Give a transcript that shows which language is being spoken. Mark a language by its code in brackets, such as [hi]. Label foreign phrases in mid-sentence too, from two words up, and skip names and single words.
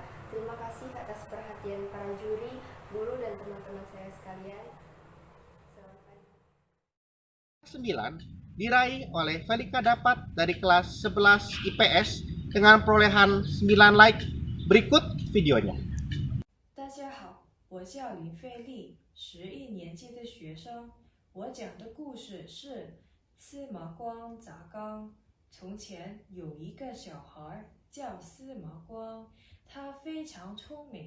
[id] Terima kasih atas perhatian para juri, guru, dan teman-teman saya sekalian. Selamat pagi. 9 diraih oleh Felika Dapat dari kelas 11 IPS dengan perolehan 9 like. Berikut videonya. [zh] 大家好，我叫林费丽，11年级的学生。我讲的故事是司马光砸缸。从前有一个小孩叫司马光，他非常聪明。